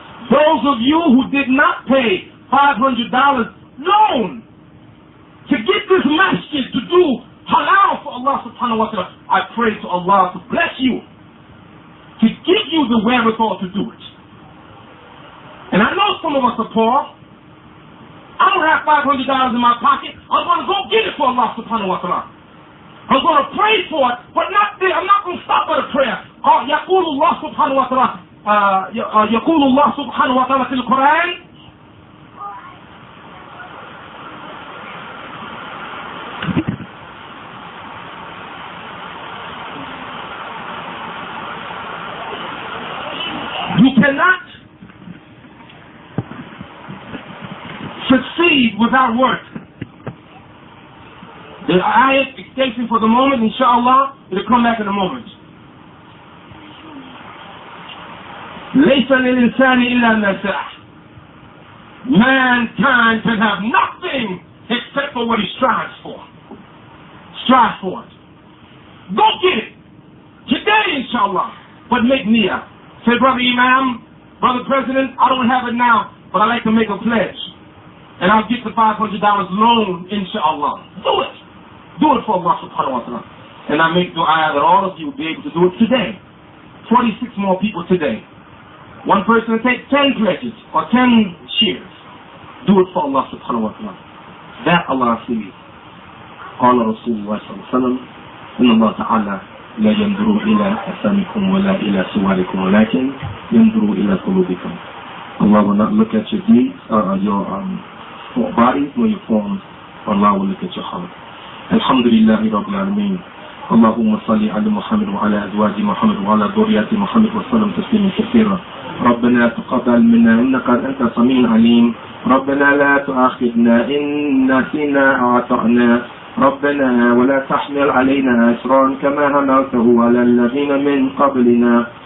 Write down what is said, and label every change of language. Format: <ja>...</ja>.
<en>Those of you who did not pay $500 loan to get this masjid to do halal for Allah subhanahu wa ta'ala, I pray to Allah to bless you, to give you the wherewithal to do it. And I know some of us are poor. I don't have $500 in my pocket. I'm going to go get it for Allah subhanahu wa ta'ala. I'm going to pray for it, but not there. I'm not going to stop at a prayer.</en> <ar>يقول الله سبحانه وتعالى يقول الله سبحانه وتعالى في القرآن</ar> <en>You cannot succeed without work. The ayat extension for the moment, inshallah, it'll come back in a moment.</en> <ar>ليس للإنسان إلا ما سعى.</ar> <en>Mankind can have nothing except for what he strives for. Strive for it. Go get it. Today, inshallah. But make niyyah. Say, Brother Imam, Brother President, I don't have it now, but I'd like to make a pledge. And I'll get the $500 loan, inshallah. Do it. Do it for Allah subhanahu wa ta'ala. And I make dua that all of you will be able to do it today. 46 more people today. One person will take 10 pledges or 10 shares. Do it for Allah subhanahu wa ta'ala. That Allah sees.</en> <ar>قال رسول الله صلى الله عليه وسلم إن الله تعالى لا ينظر إلى أجسامكم ولا إلى صوركم ولكن ينظر إلى قلوبكم.</ar> <en>Allah will not look at your deeds or your bodies or your forms. Allah will look at your heart.</en> <ar>Alhamdulillah Rabbil Alameen. اللهم صل على محمد وعلى أزواج محمد وعلى ذريات محمد وسلم تسليما كثيرا. ربنا تقبل منا إنك أنت السميع العليم. ربنا لا تؤاخذنا إن نسينا أو أخطأنا. ربنا ولا تحمل علينا إصرا كما حملته على الذين من قبلنا.</ar>